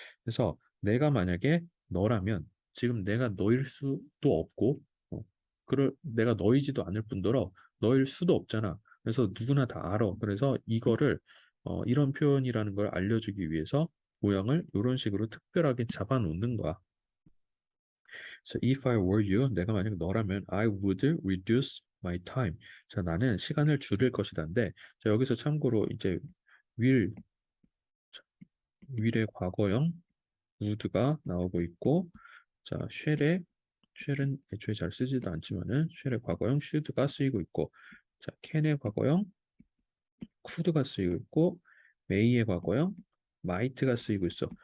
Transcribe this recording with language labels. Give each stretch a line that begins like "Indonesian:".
Korean: 그래서 내가 만약에 너라면 지금 내가 너일 수도 없고 내가 너이지도 않을 뿐더러 너일 수도 없잖아. 그래서 누구나 다 알아. 그래서 이거를 이런 표현이라는 걸 알려주기 위해서 모양을 이런 식으로 특별하게 잡아 놓는 거야.
English: So if I were you,
Korean: 내가 만약 너라면
English: I would reduce my time.
Korean: 자, 나는 시간을 줄일 것이다인데, 자, 여기서 참고로 이제 will, will의 과거형 would가 나오고 있고, 자, shall은 애초에 잘 쓰지도 않지만은 shall의 과거형 should가 쓰이고 있고, 자, can의 과거형 could가 쓰이고 있고, may의 과거형 might가 쓰이고 있어.